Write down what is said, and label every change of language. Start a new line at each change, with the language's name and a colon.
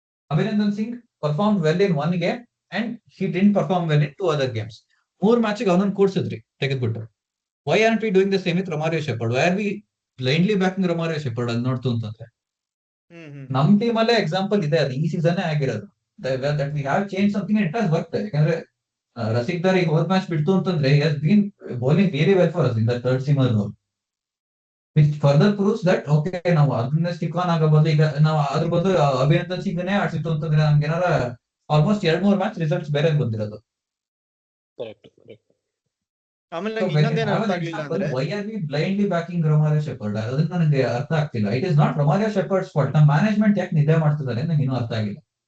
English: Abhinandan Singh perform well in 1 game and he didn't perform well in 2 other games.
Kannada: 3 ಮ್ಯಾಚ್ಗೆ ಅವನನ್ನು ಕೂಡ್ಸಿದ್ರಿ ತೆಗೆದ್ಬಿಟ್ಟು.
English: Why are we doing the same with Romario Shepherd? Why are we blindly backing
Kannada: ರೊಮಾರಿಯೋ shepherd ಅಲ್ಲಿ ನೋಡ್ತು ಅಂತಂದ್ರೆ? ನಮ್ team ಅಲ್ಲೇ example ಇದೆ, ಅದು ಈ season ಆಗಿರೋದು.
English: that we have changed something and it has worked.
Kannada: ಯಾಕಂದ್ರೆ ರಸಿಕ್ ದರ್ ಈಗ ಹೋದ್ ಮ್ಯಾಚ್ ಬಿಡ್ತು ಅಂತಂದ್ರೆ
English: he has been bowling really well for us in the third seamer role, which further proves that okay
Kannada: ನಾವು ಅದನ್ನೇ ಸ್ಟಿಕ್ ಆನ್ ಆಗಬಹುದು. ಈಗ ನಾವು ಅದ್ರ ಬದಲು ಅಭಿನಂದನ್ ಸಿಂಗ್ನೇ ಆಡ್ಸಿತ್ತು ಅಂತಂದ್ರೆ ನಮ್ಗೆ ಏನಾರ ಆಲ್ಮೋಸ್ಟ್ 2-3 ಮ್ಯಾಚ್ ರಿಸಲ್ಟ್ಸ್ ಬೇರೆ ಬಂದಿರೋದು. ಆಮೇಲೆ ಇನ್ನೊಂದೇನು ಅರ್ಥ ಆಗ್ಲಿಲ್ಲ ಅಂದ್ರೆ,
English: Why are we blindly backing Romario Shepherd?
Kannada: ಅದನ್ನ ನನಗೆ ಅರ್ಥ ಆಗ್ತಿಲ್ಲ.
English: It is not Romario Shepherd's fault.
Kannada: ನಮ್ಮ ಮ್ಯಾನೇಜ್ಮೆಂಟ್ ಯಾಕೆ ನಿದ್ದೆ ಮಾಡ್ತಿದ್ದಾರೆ ನಂಗೆ ಇನ್ನೂ ಅರ್ಥ ಆಗಿಲ್ಲ.